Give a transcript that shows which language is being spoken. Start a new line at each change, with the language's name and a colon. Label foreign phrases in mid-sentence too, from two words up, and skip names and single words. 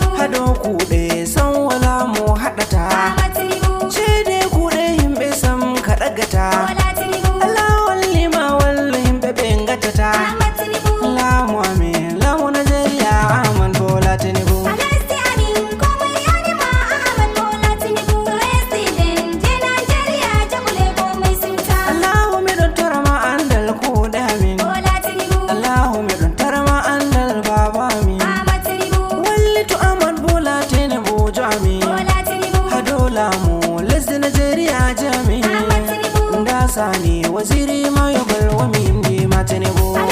Fula: do kuɗe san wala mu haɗata ce dai kuɗe himɓe sam kaɗagata Allah walli ma walla himɓe ɓe gatata lamu amin lamu Najeriya Ahmad Bola Tinubu Allahu miɗon torama andal kuɗe amin Allahu miɗon torama andal baba amin walli to Ahmad Bola Tinubu jo amin hado lamu lesdi Najeriya jami nda sani waziri mayo balwa mimdi ma Tinubu